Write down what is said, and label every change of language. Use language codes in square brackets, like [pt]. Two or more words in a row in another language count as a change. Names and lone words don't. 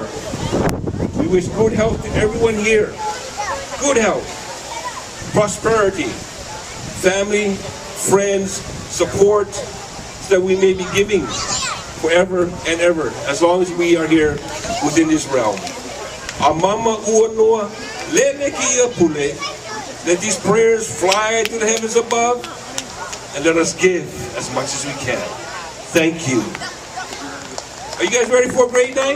[en] We wish good health to everyone here. Good health, prosperity, family, friends, support, so that we may be giving forever and ever, as long as we are here within this realm. [haw] Amama uanoa lele ki pule. [en] Let these prayers fly to the heavens above, and let us give as much as we can. Thank you. Are you guys ready for a great night?